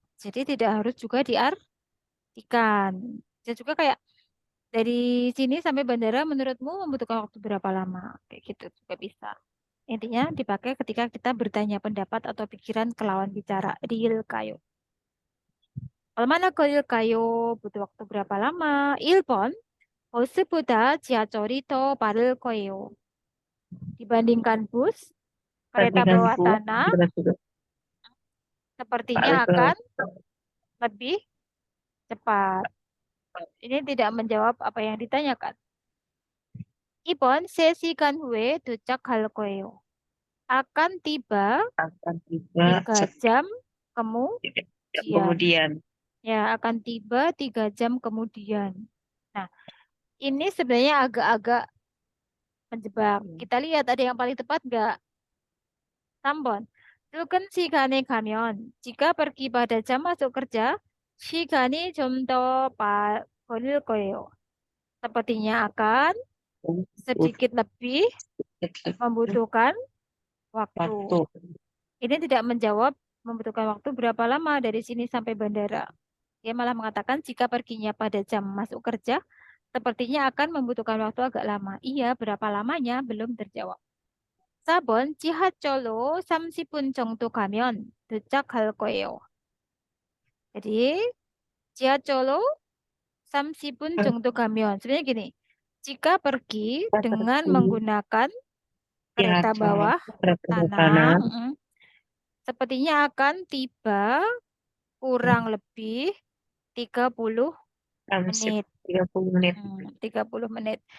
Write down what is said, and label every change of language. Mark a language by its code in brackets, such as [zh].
[id] Jadi tidak harus juga diartikan. Bisa juga kayak dari sini sampai bandara menurutmu membutuhkan waktu berapa lama? Kayak gitu juga bisa. Intinya dipakai ketika kita bertanya pendapat atau pikiran ke lawan bicara. [ko] Real kayo. 얼마나 걸릴까요? [id] butuh waktu berapa lama? [ko] 1번. 버스보다 지하철이 더 빠를 거예요. [id] Dibandingkan bus, kereta bawah tanah sepertinya akan lebih cepat. Ini tidak menjawab apa yang ditanyakan. [ko] 2번, 3시간 후에 도착할 거예요. [id] Akan tiba akan tiba 3 jam kemudian? Ya, akan tiba 3 jam kemudian. Nah, ini sebenarnya agak-agak menjebak. Kita lihat ada yang paling tepat nggak? 3번. [ko] 출근 시간에 가면 [id] jika pergi pada jam masuk kerja, [ko] 시간이 좀 더 걸릴 거예요. [id] Sepertinya akan sedikit lebih membutuhkan waktu. Ini tidak menjawab membutuhkan waktu berapa lama dari sini sampai bandara. Dia malah mengatakan jika perginya pada jam masuk kerja, sepertinya akan membutuhkan waktu agak lama. Iya, berapa lamanya belum terjawab. [ko] 4번, 지하철로 30분 정도 가면 도착할 거예요. Jadi, 지하철로 30분 정도 가면. [id] Sebenarnya gini, jika pergi dengan menggunakan kereta bawah tanah, sepertinya akan tiba kurang lebih 30 menit. 30 menit. 30 menit.